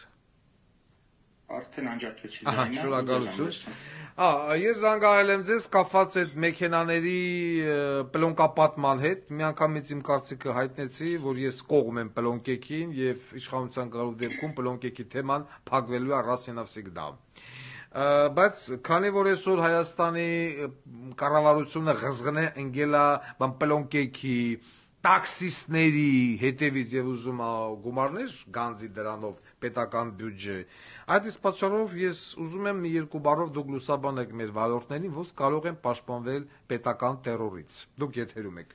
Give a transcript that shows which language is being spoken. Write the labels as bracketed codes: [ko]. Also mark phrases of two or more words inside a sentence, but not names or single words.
[hy] Արդեն անջատվեցի Ահա, ձայնը։ շնորհակալություն։ Ես զանգահարել եմ ձեզ կապված այդ մեքենաների պլոնկապատման հետ, միանգամից իմ կարծիքը հայտնեցի, որ ես կողմ եմ պլոնկեքին եւ իշխանության գալու դեպքում պլոնկեքի թեման փակվելու է [ru] раз и навсегда։ [hy] Բայց քանի որ այսօր Հայաստանի կառավարությունը ղզղնե ընկելա պլոնկեքի տաքսիստների հետևից եւ ուզում գումարներ գանձի դրանով պետական բյուջե, այդ իսկ պատճառով ես ուզում եմ մի երկու բառով դուք լուսաբանեք մեր վարորդներին, ոնց կարող են պաշտպանվել պետական տերորից։ Դուք եթերում եք։